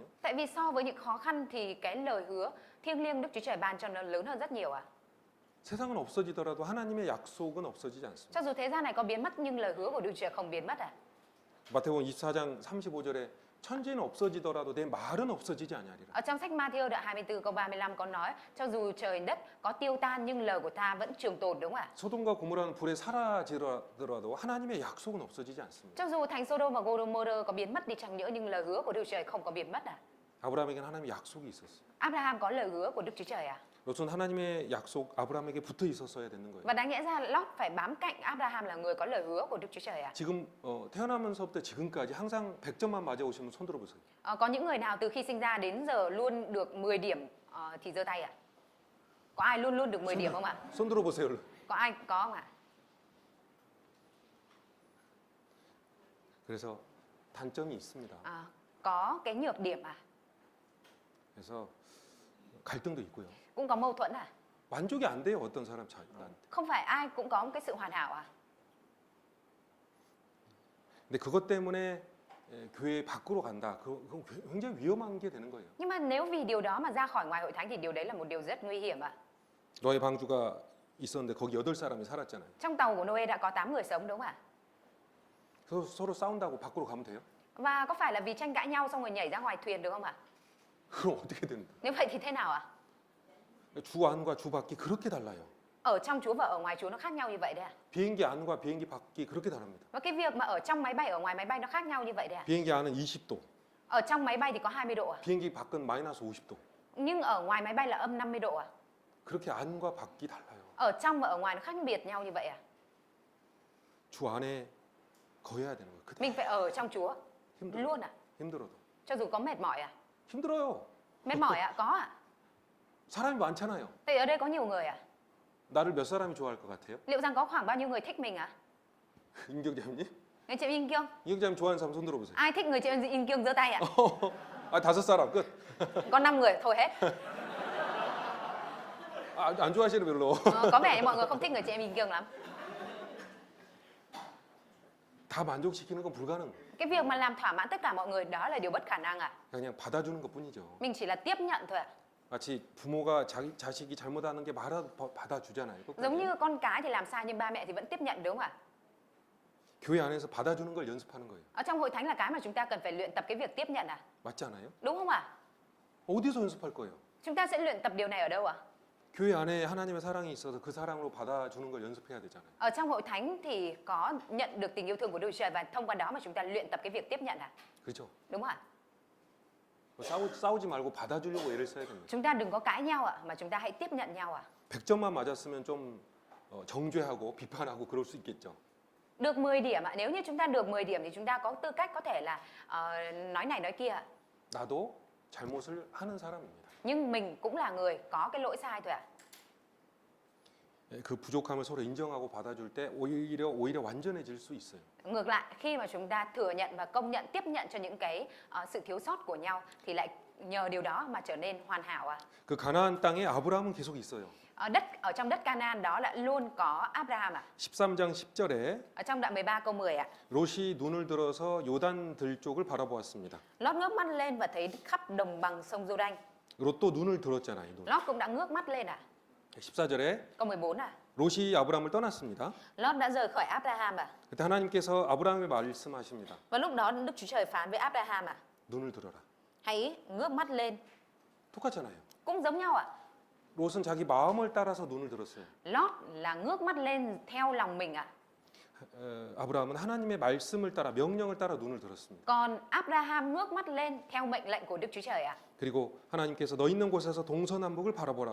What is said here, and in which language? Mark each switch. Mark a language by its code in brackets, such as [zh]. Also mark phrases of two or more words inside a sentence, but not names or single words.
[vi] Tại vì so với những khó khăn thì cái lời hứa thiêng liêng Đức Chúa Trời ban cho nó lớn hơn rất nhiều ạ. [ko] 세상은 없어지더라도 하나님의 약속은 없어지지 않습니다. [vi] Cho dù thế gian này có biến mất nhưng lời hứa của Đức Chúa Trời không biến mất ạ. [ko] 마태복음 24장 35절에 천지는 없어지더라도 내 말은 없어지지 아니하리라. [vi] Ở trong sách Ma-thi-ơ đoạn 24 câu 35 có nói cho dù trời đất có tiêu tan nhưng lời của ta vẫn trường tồn, đúng không ạ? [ko] 소돔과 고모라는 불에 사라지더라도 하나님의 약속은 없어지지 않습니다. [vi] Cho dù thành Sodom và Gomorrah có biến mất đi chăng nữa nhưng lời hứa của Đức Chúa Trời không có biến mất à? [ko] 아브라함에게는 하나님의 약속이 있었어요. [vi] Abraham có lời hứa của Đức Chúa Trời à? [ko] 롯은 하나님의 약속 아브라함에게 붙어 있었어야 되는 거예요. [vi] Và đáng lẽ ra Lot phải bám cạnh Abraham là người có lời hứa của Đức Chúa Trời à? [ko] 지금 태어나면서부터 지금까지 항상 100점만 맞아 오시면 손 들어 보세요. [vi] Có những người nào từ khi sinh ra đến giờ luôn được 10 điểm thì giơ tay ạ? Có ai luôn luôn được 10 điểm không ạ? [ko] 손 들어 보세요. [vi] Có ai có không ạ? [ko] 그래서 단점이 있습니다. [vi] Có cái nhược điểm à? [ko] 그래서 갈등도 있고요. [vi] Cũng có mâu thuẫn à? [ko] 만족이 안 돼요. 어떤 사람 나한테. [vi] Không phải ai cũng có một cái sự hoàn hảo à? [ko] 근데 그것 때문에 교회 밖으로 간다. 그건 굉장히 위험한 게 되는 거예요. [vi] Nhưng mà nếu vì điều đó mà ra khỏi ngoài hội thánh thì điều đấy là một điều rất nguy hiểm ạ. [ko] 노아의 방주가 있었는데 거기 8사람이 살았잖아요. [vi] Trong tàu của Noe đã có 8 người sống, đúng không ạ? [ko] 그래서 서로 싸운다고 밖으로 가면 돼요? [vi] Và có phải là vì tranh cãi nhau xong rồi nhảy ra ngoài thuyền được không ạ? [ko] 그럼 어떻게 되는 거예요? [vi] Nếu vậy thì thế nào ạ? [ko] 주 안과 주 밖이 그렇게 달라요. [vi] Ở trong Chúa và ở ngoài Chúa nó khác nhau như vậy đấy ạ? [ko] 비행기 안과 비행기 밖이 그렇게 다릅니다. [vi] Và cái việc mà ở trong máy bay ở ngoài máy bay nó khác nhau như vậy đấy ạ? [ko] 비행기 안은 20도, [vi] Ở trong máy bay thì có 20 độ ạ? [ko] 비행기 밖은 마이너스 50도. [vi] Nhưng ở ngoài máy bay là âm 50 độ ạ? [ko] 그렇게 안과 밖이 달라요. [vi] Ở trong và ở ngoài nó khác biệt nhau như vậy à? [ko] 주 안에 거해야 되는 거예요. 그때 [vi] Mình phải ở trong Chúa [ko] 힘들어. [vi] luôn à? [ko] 힘들어도. [vi] Cho dù có mệt mỏi à? [ko] 힘들어요. [vi] Mệt mỏi ạ? Có ạ? [ko] 사람이 많잖아요. [vi] Thì ở đây có nhiều người à? [ko] 나를 몇 사람이 좋아할 것 같아요? [vi] Liệu rằng có khoảng bao nhiêu người thích mình ạ? [ko] 임경자님? [vi] Người chị Yên Kiêng? [ko] 임경자님 좋아하는 사람 손 들어보세요. [vi] Ai thích người chị Yên Kiêng giơ tay ạ? [ko] 아 5사람 끝. [vi] Có 5 người, thôi hết. [ko] 안 좋아하시는 별로. [vi] Có vẻ như mọi người không thích người chị em Yên Kiêng lắm. [ko] 다 만족시키는 건 불가능. [vi] Cái việc mà làm thỏa mãn tất cả mọi người đó là điều bất khả năng ạ. [ko] 그냥 받아주는 것뿐이죠. [vi] Mình chỉ là tiếp nhận thôi ạ. [ko] 마치 부모가 자식이 잘못하는 게 받아주잖아요. 끝까지. [vi] Giống như con cái thì làm sai nhưng ba mẹ thì vẫn tiếp nhận, đúng không ạ? [ko] 교회 안에서 받아주는 걸 연습하는 거예요. [vi] Ở trong hội thánh là cái mà chúng ta cần phải luyện tập cái việc tiếp nhận à? [ko] 맞지 않아요? [vi] Đúng không ạ? [ko] 어디서 연습할 거예요? [vi] Chúng ta sẽ luyện tập điều này ở đâu ạ? [ko] 교회 안에 하나님의 사랑이 있어서 그 사랑으로 받아주는 걸 연습해야 되잖아요. [vi] Ở trong hội thánh thì có nhận được tình yêu thương của Đức Chúa Trời và thông qua đó mà chúng ta luyện tập cái việc tiếp nhận à? [ko] 그렇죠? [vi] Đúng không ạ? [ko] 싸우지 말고 받아주려고 애를 써야 됩니다. [vi] Chúng ta đừng có cãi nhau ạ, mà chúng ta hãy tiếp nhận nhau ạ. [ko] 100점만 맞았으면 좀 정죄하고 비판하고 그럴 수 있겠죠. [vi] Được 10 điểm ạ, nếu như chúng ta được 10 điểm thì chúng ta có tư cách có thể là nói này nói kia ạ. [ko] 나도 잘못을 하는 사람입니다. [vi] Nhưng mình cũng là người có cái lỗi sai thôi ạ. [ko] 그 부족함을 서로 인정하고 받아줄 때 오히려 완전해질 수 있어요. [vi] Ngược lại, khi mà chúng ta thừa nhận và công nhận, tiếp nhận cho những cái sự thiếu sót của nhau thì lại nhờ điều đó mà trở nên hoàn hảo ạ. [ko] 그 가나안 땅에 아브라함은 계속 있어요. [vi] Ở trong đất Canaan đó là luôn có Abraham ạ. [ko] 13장 10절에 [vi] Ở trong đoạn 13 câu 10 ạ. [ko] 롯이 눈을 들어서 요단 들쪽을 바라보았습니다. [vi] Lót ngước mắt lên và thấy khắp đồng bằng sông Giô-đanh. [ko] 롯도 눈을 들었잖아요. 눈. [vi] Lót cũng đã ngước mắt lên ạ. [ko] 14절에 [vi] Câu 14 ạ. [ko] 롯이 아브라함을 떠났습니다. [vi] Lót đã rời khỏi Abraham ạ. [ko] 그때 하나님께서 아브라함에 말씀하십니다. [vi] Và lúc đó Đức Chúa Trời phán với Abraham ạ. [ko] 눈을 들어라. [vi] Hãy ngước mắt lên. [ko] 똑같잖아요. [vi] Cũng giống nhau ạ. [ko] 롯은 자기 마음을 따라서 눈을 들었어요. [vi] Lót là ngước mắt lên theo lòng mình ạ. [ko] 아브라함은 하나님의 말씀을 따라 명령을 따라 눈을 들었습니다. [vi] Còn Abraham ngước mắt lên theo mệnh lệnh của Đức Chúa Trời ạ. [ko] 그리고 하나님께서 너 있는 곳에서 동서남북을 바라보라